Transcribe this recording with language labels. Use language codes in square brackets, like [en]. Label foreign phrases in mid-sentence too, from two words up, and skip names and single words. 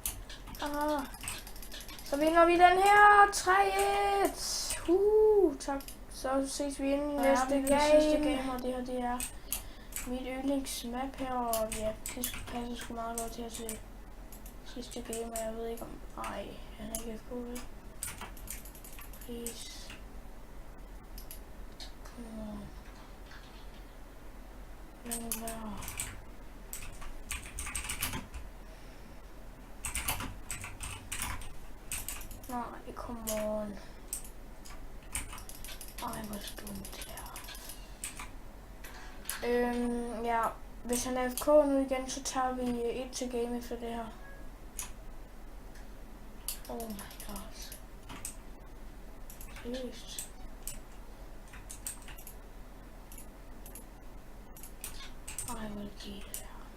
[da] Så vinder vi den her 3-1. Tak. Så ses vi inden næste game. Og det her, det er mit yndlingsmap her. Og ja, det passer sgu meget godt her til sidste game. Og jeg ved ikke om... Ej, han er ikke FK, vel? [en] Please. Come on. Nej, come on. [da] Ej, hvor dumt her. Ja, hvis han er FK nu igen, så tager vi et til game efter det her. [en] Oh my god. [da] Seriøst. Ej, hvor giver det her.